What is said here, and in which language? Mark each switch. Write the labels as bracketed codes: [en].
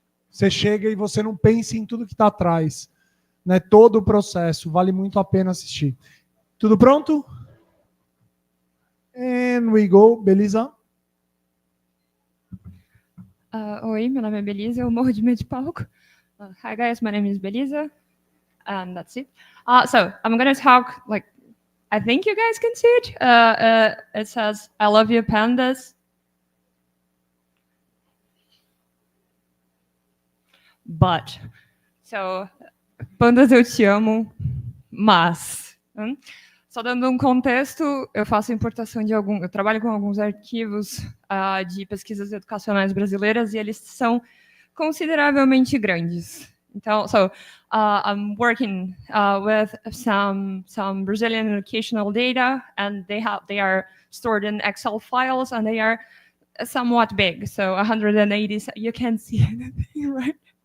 [pt] Você chega e você não pensa em tudo que está atrás, né? Todo o processo, vale muito a pena assistir. Tudo pronto? [en] And we go, Belisa. [pt] Oi, meu nome é Belisa, eu morro de medo de palco. [en] Hi guys, my name is Belisa, and that's it. So I'm gonna talk, like, I think you guys can see it. It says, I love you, pandas. But, so, [pt] pandas eu te amo, mas... Só dando um contexto, eu faço importação de eu trabalho com alguns arquivos de pesquisas educacionais brasileiras e eles são consideravelmente grandes. [en] Então, I'm working with some Brazilian educational data, and they are stored in Excel files, and they are somewhat big. So 180, you can see anything, right?